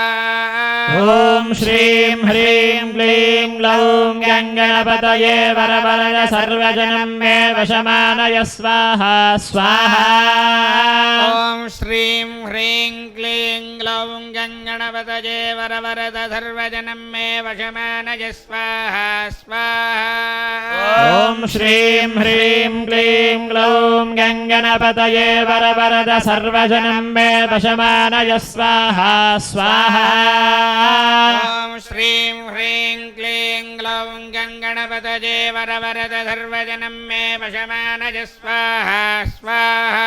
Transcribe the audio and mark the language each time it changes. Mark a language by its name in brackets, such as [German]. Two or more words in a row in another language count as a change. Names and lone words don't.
[Sanskrit] ఓం శ్రీం హ్రీం క్లీం గ్లౌం గంగణపతయే వరవరద సర్వజనం మే వశమానయ స్వాహా స్వాహా ఓం శ్రీం హ్రీం క్లీం గ్లౌం గంగణపతయే వరవరద సర్వజనం మే వశమానయ స్వాహా స్వాహా ॐ श्रीं ह्रीं क्लीं ग्लौं गङ्गणपतये वरवरद सर्वजनं मे वशमानय स्वाहा स्वाहा ॐ श्रीं ह्रीं क्लीं ग्लौं गङ्गणपतये वरवरद सर्वजनं मे वशमानय स्वाहा स्वाहा